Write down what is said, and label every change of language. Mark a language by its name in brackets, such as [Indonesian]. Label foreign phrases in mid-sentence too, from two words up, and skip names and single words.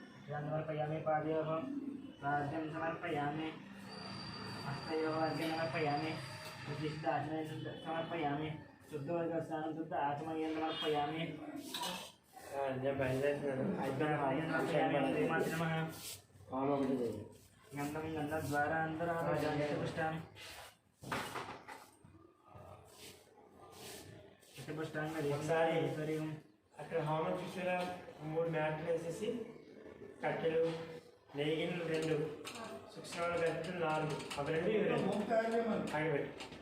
[Sanskrit] समर्पयामि पादयोः साध्यं समर्पयामि हस्तयोः अर्घ्यं समर्पयामि विशिष्टाचमनं समर्पयामि शुद्धवर्गस्नानं शुद्ध आचमनीयं समर्पयामि गन्धं गन्धद्वारान्तरापुष्टां [Telugu] అక్కడ హోమం చూసారా 3 మ్యాట్లు వేసేసి కట్టెలు నెయ్యిలు 2 సూక్ష్మాలు కట్టెలు 4 అవి 2 ఇవి 2 ఆగిపెట్టి